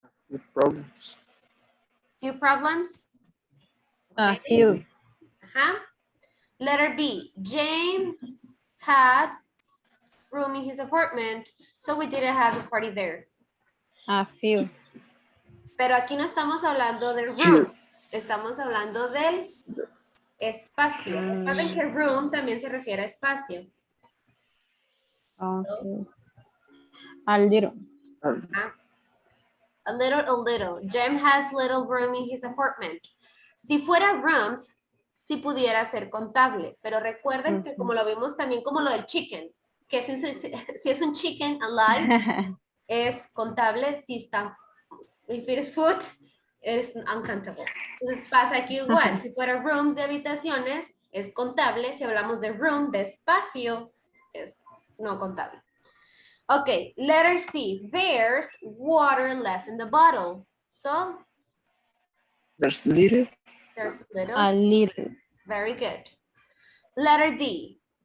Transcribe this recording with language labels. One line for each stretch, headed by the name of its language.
English: With problems. few problems. A few. Letter B, James had room in his apartment, so we didn't have a party there. A few.
Spanish: Pero aquí no estamos hablando del
English: Few.
Spanish: room, estamos hablando del espacio. Recuerden que room también se refiere a espacio.
English: Okay. A little. A little. Jem has little room in his apartment.
Spanish: Si fuera rooms, sí pudiera ser contable, pero recuerden que como lo vimos también como lo del chicken, que si es un chicken alive, es contable, si está,
English: if it is food,
Spanish: es uncountable. Entonces pasa aquí igual, si fuera rooms de habitaciones, es contable, si hablamos de room, de espacio, es no contable.
English: Okay, letter C, there's water left in the bottle. So, There's little. there's little. A little. Very good. Letter D.